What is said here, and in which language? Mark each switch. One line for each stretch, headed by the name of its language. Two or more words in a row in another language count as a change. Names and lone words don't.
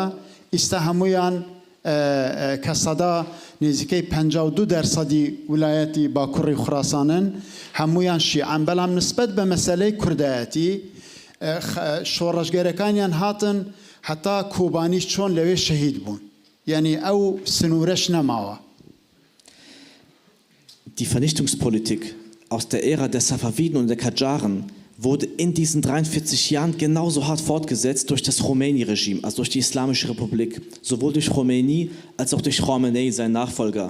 Central Kurdish: ئیستا هەمویان کە سەدا نزیکەی 52% ویلایەتی باکوڕی خوراسانن، هەمویان شیعان. بەڵام نسبەت بە مەسەلەی کوردایەتی شۆڕەشگەرەکانیان هاتن حتا کۆبانیش چۆن لەوێ شەهید بوون، یعنی ئەو سنوورەش نەماوە.
German: Die Vernichtungspolitik aus der Ära der Safawiden und der Qajaren wurde in diesen 43 Jahren genauso hart fortgesetzt durch das Khomeini-Regime, also durch die Islamische Republik, sowohl durch Khomeini als auch durch Khamenei, sein Nachfolger.